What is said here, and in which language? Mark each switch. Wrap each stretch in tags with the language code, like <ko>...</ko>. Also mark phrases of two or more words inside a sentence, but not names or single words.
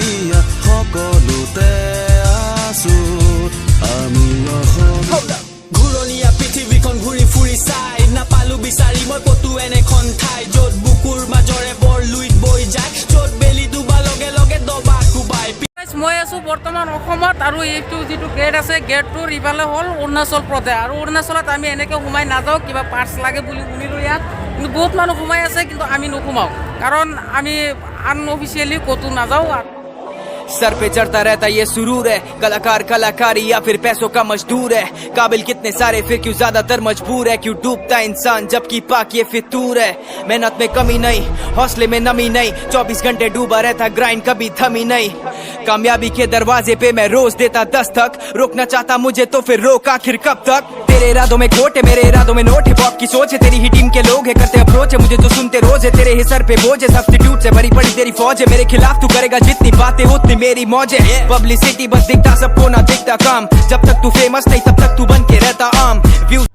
<as>ঘূৰণীয়া পৃথিৱীখন ঘূৰি ফুৰি চাই নাপালো বিচাৰি মই ক'তো এনেখন ঠাই য'ত বুকুৰ মাজৰে বৰ লুইত বৈ যায় য'ত বেলি ডুবা লগে লগে দবা কোবাই মই আছোঁ বৰ্তমান অসমত আৰু এইটো যিটো গেট আছে গেটটোৰ ইফালে হ'ল অৰুণাচল প্ৰদেশ আৰু অৰুণাচলত আমি এনেকৈ সোমাই নাযাওঁ কিবা পাৰ্চ লাগে বুলি শুনিলোঁ ইয়াত কিন্তু বহুত মানুহ সোমাই আছে কিন্তু আমি নোসোমাওঁ কাৰণ আমি আনঅফিচিয়েলি ক'তো নাযাওঁ</as> <hi>सर पे चढ़ता रहता ये सुरूर है कलाकार कलाकारी या फिर पैसों का मजदूर है काबिल कितने सारे फिर क्यों ज्यादातर मजबूर है क्यों डूबता इंसान जबकि पाक ये फितूर है मेहनत में कमी नहीं हौसले में नमी नहीं 24 घंटे डूबा रहता ग्राइंड कभी थमी नहीं कामयाबी के दरवाजे पे मैं रोज देता दस्तक रोकना चाहता मुझे तो फिर रोक आखिर कब तक तेरे इरादों में खोट है मेरे इरादों में नोट है पॉप की सोच है तेरी ही टीम के लोग है करते अप्रोच है मुझे तो सुनते रोज है तेरे ही सर पे बोझ है सब्स्टिट्यूट से भरी पड़ी तेरी फौज है मेरे खिलाफ तू करेगा जितनी बातें उतनी मेरी मौज है पब्लिसिटी बस दिखता सबको ना दिखता काम जब तक तू फेमस नहीं तब तक तू बन के रहता आम व्यू</hi>